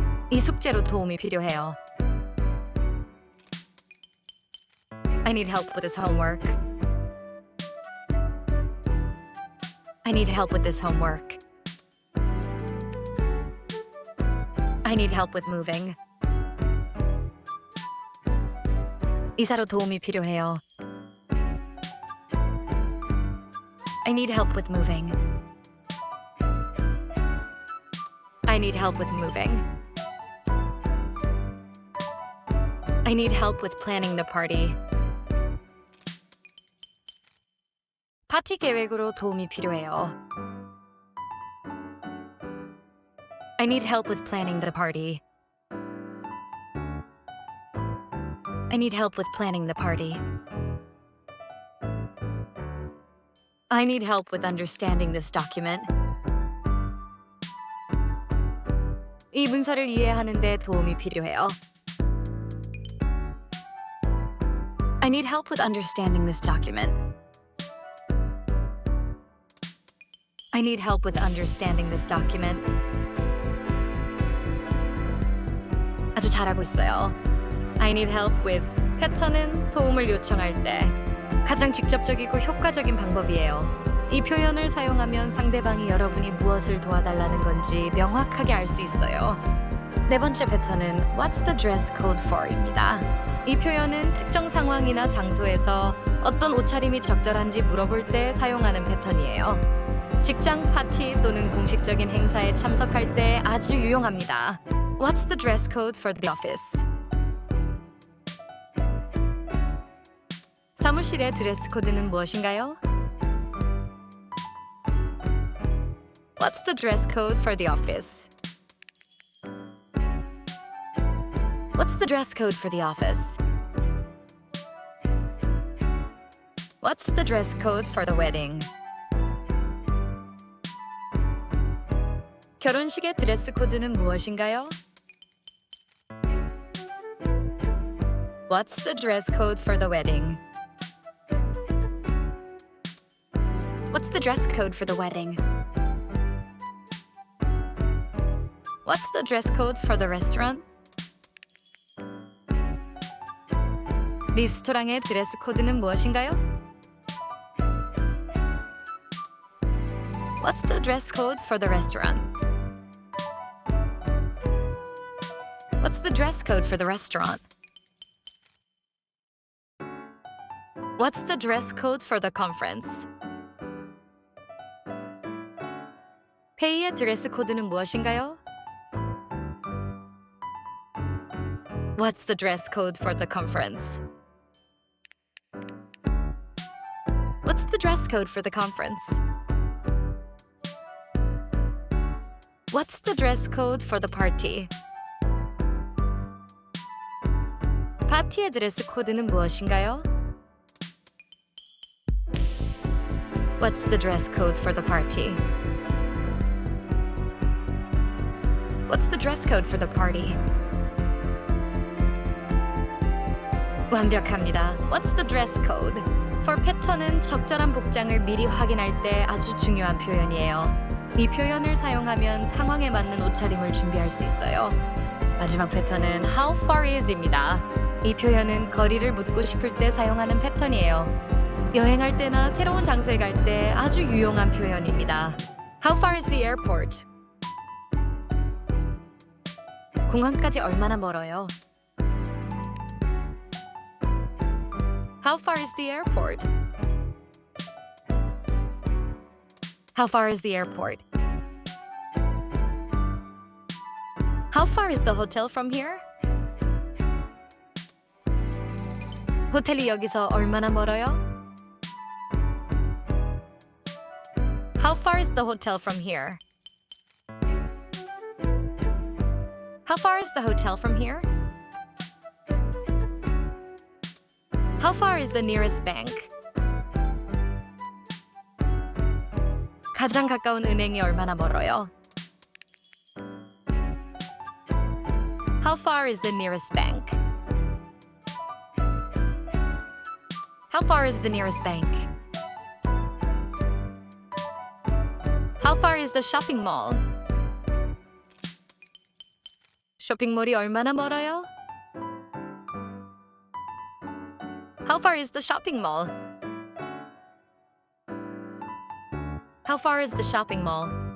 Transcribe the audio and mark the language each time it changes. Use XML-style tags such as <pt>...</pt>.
<ko>이 숙제로 도움이 필요해요.</ko> <en>I need help with this homework. I need help with this homework. I need help with moving.</en> <ko>이사로 도움이 필요해요.</ko> <en>I need help with moving. I need help with moving. I need help with planning the party.</en> <ko>파티 계획으로 도움이 필요해요.</ko> <en>I need help with planning the party. I need help with planning the party. I need help with understanding this document.</en> <ko>이 문서를 이해하는 데 도움이 필요해요.</ko> <en>I need help with understanding this document. I need help with understanding this document.</en> <ko>아주 잘하고 있어요.</ko> <en>I need help with</en> <ko>패턴은 도움을 요청할 때 가장 직접적이고 효과적인 방법이에요. 이 표현을 사용하면 상대방이 여러분이 무엇을 도와달라는 건지 명확하게 알 수 있어요. 네 번째 패턴은</ko> <en>What's the dress code for?</en> <ko>입니다. 이 표현은 특정 상황이나 장소에서 어떤 옷차림이 적절한지 물어볼 때 사용하는 패턴이에요. 직장 파티 또는 공식적인 행사에 참석할 때 아주 유용합니다.</ko> <en>What's the dress code for the office?</en> <ko>사무실의 드레스 코드는 무엇인가요?</ko> <en>What's the dress code for the office? What's the dress code for the office? What's the dress code for the wedding?</en> <ko>결혼식의 드레스 코드는 무엇인가요?</ko> <en>What's the dress code for the wedding? What's the dress code for the wedding? What's the dress code for the restaurant?</en> <ko>리스토랑의 드레스 코드는 무엇인가요?</ko> <en>What's the dress code for the restaurant? What's the dress code for the restaurant? What's the dress code for the conference?</en> <ko>회의의 드레스 코드는 무엇인가요?</ko> <en>What's the dress code for the conference? What's the dress code for the conference? What's the dress code for the party?</en> <ko>파티의 드레스 코드는 무엇인가요?</ko> <en>What's the dress code for the party? What's the dress code for the party?</en> <ko>완벽합니다.</ko> <en>What's the dress code?</en> <ko>For 패턴은 적절한 복장을 미리 확인할 때 아주 중요한 표현이에요. 이 표현을 사용하면 상황에 맞는 옷차림을 준비할 수 있어요. 마지막 패턴은</ko> <en>How far is?</en> <ko>입니다. 이 표현은 거리를 묻고 싶을 때 사용하는 패턴이에요. 여행할 때나 새로운 장소에 갈 때 아주 유용한 표현입니다.</ko> <en>How far is the airport?</en> <ko>공항까지 얼마나 멀어요?</ko> <en>How far is the airport? How far is the airport? How far is the hotel from here?</en> <ko>호텔이 여기서 얼마나 멀어요?</ko> <en>How far is the hotel from here? How far is the hotel from here? How far is the nearest bank?</en> <ko>가장 가까운 은행이 얼마나 멀어요?</ko> <en>How far is the nearest bank? How far is the nearest bank? How far is the shopping mall?</en> <ko>쇼핑몰이 얼마나 멀어요?</ko> <en>How far is the shopping mall? How far is the shopping mall?</en>